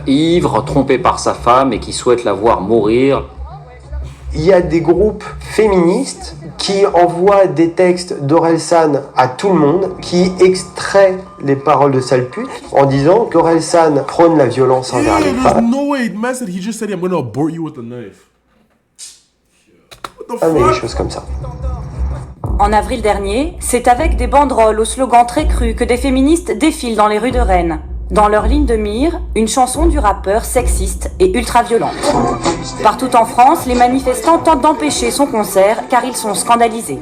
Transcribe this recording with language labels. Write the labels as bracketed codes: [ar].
[fr] ivre, trompé par sa femme et qui souhaite la voir mourir. Il y a des groupes féministes qui envoient des textes d'Orelsan à tout le monde, qui extraient les paroles de sale pute en disant qu'Orelsan prône la violence envers les [en] There's [fr] femmes. [en] no way, man said he just said I'm gonna abort you with a knife. [fr] mais des choses comme ça. En avril dernier, c'est avec des banderoles au slogan très cru que des féministes défilent dans les rues de Rennes. Dans leur ligne de mire, une chanson du rappeur sexiste et ultra-violente. Partout en France, les manifestants tentent d'empêcher son concert car ils sont scandalisés.